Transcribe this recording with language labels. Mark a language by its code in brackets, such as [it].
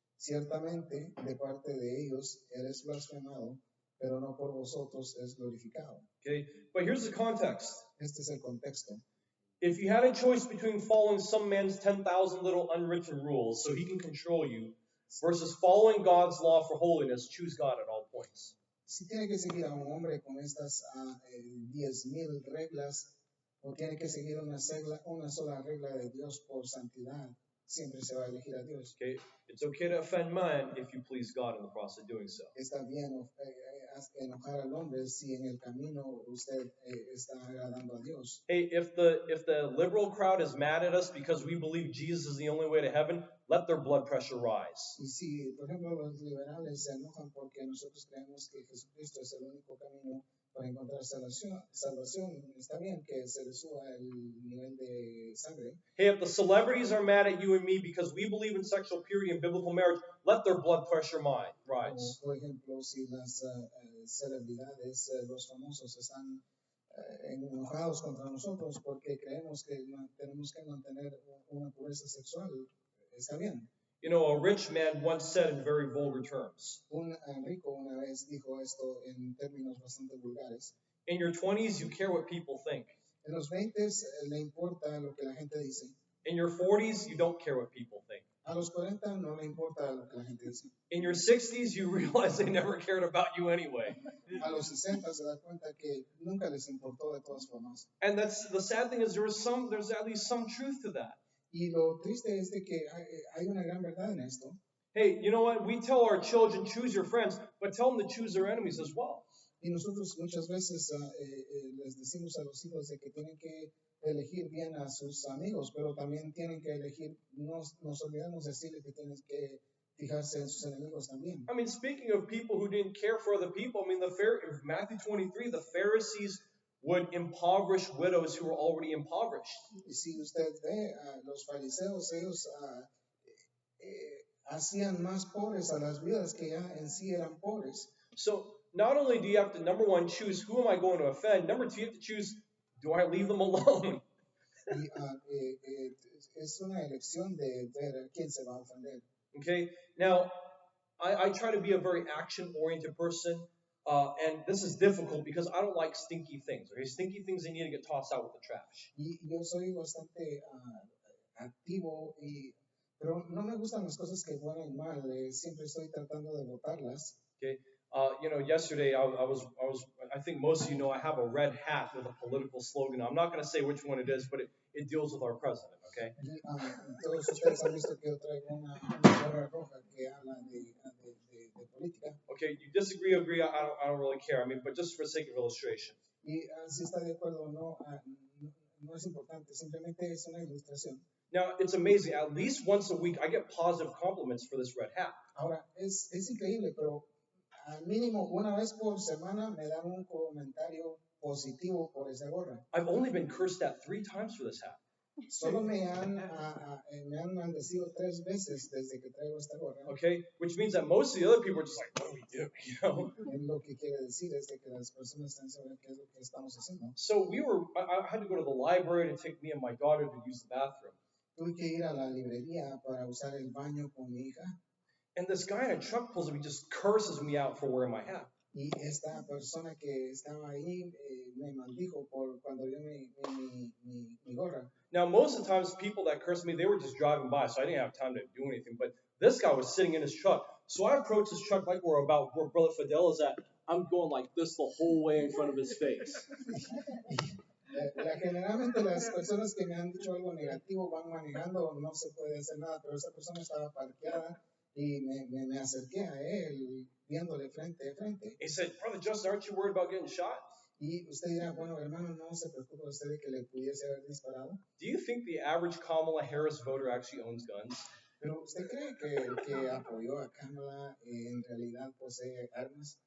[es] Ciertamente, de parte de ellos, eres blasfemado, pero no por vosotros es glorificado. [en] Okay, but here's the context. [es] Este es el contexto. [en] If you had a choice between following some man's 10,000 little unwritten rules so he can control you versus following God's law for holiness, choose God at all points. [es] Si tiene que seguir a un hombre con estas 10,000 reglas, o tiene que seguir una sola regla de Dios por santidad, siempre se va a elegir a Dios. [en] Okay? It's okay to offend man if you please God in the process of doing so. [es] Está bien enojar al hombre si en el camino usted está agradando a Dios. [en] Hey, if the liberal crowd is mad at us because we believe Jesus is the only way to heaven, let their blood pressure rise. [es] Y si, por ejemplo, los liberales se enojan porque nosotros creemos que Jesucristo es el único camino para encontrar salvación, está bien que se le suba el nivel de sangre. [en] Hey, if the celebrities are mad at you and me because we believe in sexual purity and biblical marriage, let their blood pressure rise. [es] Por ejemplo, si las celebridades, los famosos están enojados contra nosotros porque creemos que tenemos que mantener una pureza sexual, está bien. [en] You know, a rich man once said in very vulgar terms, [es] Un rico una vez dijo esto en términos bastante vulgares. [en] in your 20s, you care what people think. [es] En los 20 le importa lo que la gente dice. [en] In your 40s, you don't care what people think. [es] A los 40 no le importa lo que la gente dice. [en] In your 60s, you realize they never cared about you anyway. [es] A los 60 se da cuenta que nunca les importó de todas formas. [en] And that's the sad thing is there's at least some truth to that. [es] Y lo triste es de que hay una gran verdad en esto. [en] Hey, you know what? We tell our children, choose your friends, but tell them to choose their enemies as well. [es] Y nosotros muchas veces les decimos a los hijos de que tienen que elegir bien a sus amigos, pero también tienen que elegir, nos olvidamos decirle que tienen que fijarse en sus enemigos también. [en] I mean, speaking of people who didn't care for other people, I mean, in Matthew 23, the Pharisees would impoverish widows who were already impoverished. [es] Y si usted ve a los fariseos, ellos hacían más pobres a las viudas que ya en sí eran pobres. [en] So not only do you have to, number one, choose who am I going to offend, number two, you have to choose, do I leave them alone? [es] Y es una elección de ver a quién se va a ofender. [en] Okay, now I try to be a very action-oriented person, and this is difficult because I don't like stinky things. Okay, stinky things, they need to get tossed out with the trash. [es] Y yo soy bastante activo, pero no me gustan las cosas que huelen mal. Siempre estoy tratando de botarlas. [en] Okay, you know, yesterday I think most of you know I have a red hat with a political slogan. I'm not going to say which one it is, but it deals with our president. Okay. [es] Y, todos ustedes han visto que yo traigo una gorra roja que habla de política. [en] Okay, you disagree, agree, I don't really care. I mean, but just for the sake of illustration. [es] Y si está de acuerdo o no, no es importante. Simplemente es una ilustración. [en] Now, it's amazing. At least once a week, I get positive compliments for this red hat. [es] Ahora, es increíble, pero al mínimo una vez por semana me dan un comentario positivo por esa gorra. [en] I've only been cursed at 3 times for this hat. [es] Solo me han maldecido 3 veces desde que traigo esta gorra. [en] Okay, which means that most of the other people are just like, what do we do? You know. [es] Lo que quiere decir es de que las personas están sabiendo qué es lo que estamos haciendo. [en] So I had to go to the library to take me and my daughter to use the bathroom. [es] Tuve que ir a la librería para usar el baño con mi hija. [en] And this guy in a truck pulls up, he just curses me out for wearing my hat. [es] Y esta persona que estaba ahí me maldijo por cuando vio mi gorra. [en] Now, most of the times, people that cursed me, they were just driving by, so I didn't have time to do anything. But this guy was sitting in his truck. So I approached his truck like where Brother Fidel is at. I'm going like this the whole way in front of his face. [es] Generalmente las personas que me han dicho algo negativo van manejando, no se puede hacer nada, pero esa persona estaba parqueada y me acerqué a él viéndole frente a frente. [en] He said, Brother Justin, aren't you worried about getting shot? [es] Y usted dirá, bueno, hermano, no se preocupe usted de que le pudiese haber disparado. [en] Do you think the average Kamala Harris voter actually owns guns? [es] Pero usted cree que el que apoyó a Kamala en realidad posee armas.